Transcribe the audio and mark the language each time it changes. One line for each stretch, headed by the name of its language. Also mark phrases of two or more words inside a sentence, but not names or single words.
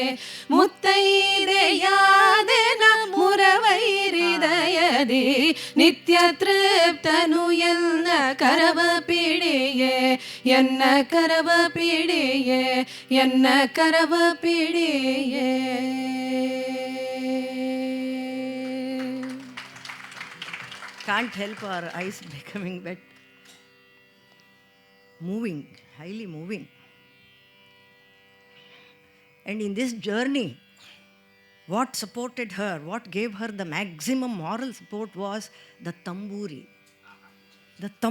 Kannada: ಮುತ್ತೈದೆಯಾದೆನ ಮುರವೈರಿದಯದಿ ನಿತ್ಯ ತೃಪ್ತನು ಎನ್ನ ಕರವ ಪಿಡಿಯೇ ಎನ್ನ ಕರವ ಪಿಡಿಯೇ ಎನ್ನ ಕರವ ಪಿಡಿಯೇ.
English: Can't help our eyes becoming wet. Moving, highly moving. And in this journey, what supported her, what gave her the maximum moral support was the tamburi.